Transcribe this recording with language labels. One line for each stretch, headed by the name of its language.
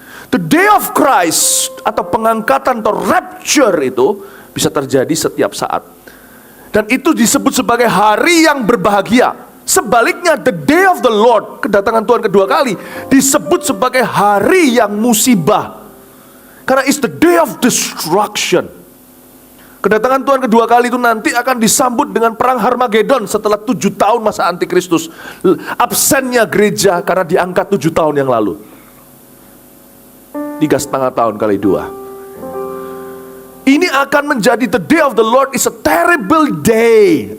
English: The day of Christ
Indonesian: atau pengangkatan atau rapture itu bisa terjadi setiap saat. Dan itu disebut sebagai hari yang berbahagia. Sebaliknya
English: the day of the Lord,
Indonesian: kedatangan Tuhan kedua kali, disebut sebagai hari yang musibah.
English: Karena it's the day of destruction.
Indonesian: Kedatangan Tuhan kedua kali itu nanti akan disambut dengan perang Harmagedon setelah 7 tahun masa antikristus. Absennya gereja karena diangkat 7 tahun yang lalu. 3,5 tahun kali 2. Ini akan menjadi
English: the day of the Lord is a terrible day.